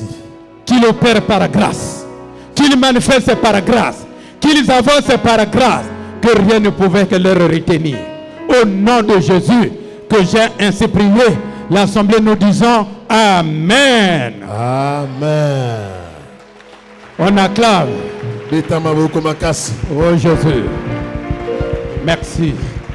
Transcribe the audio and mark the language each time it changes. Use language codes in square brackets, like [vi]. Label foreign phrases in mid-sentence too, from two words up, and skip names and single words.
[fr] Qu'ils opèrent par grâce, qu'ils manifestent par grâce, qu'ils avancent par grâce, que rien ne pouvait que leur retenir. Au nom de Jésus, que j'ai ainsi prié, l'Assemblée nous disons Amen. Amen. On acclame. [ln] Beta maboko makasi. [fr] Oh Jésus. Merci.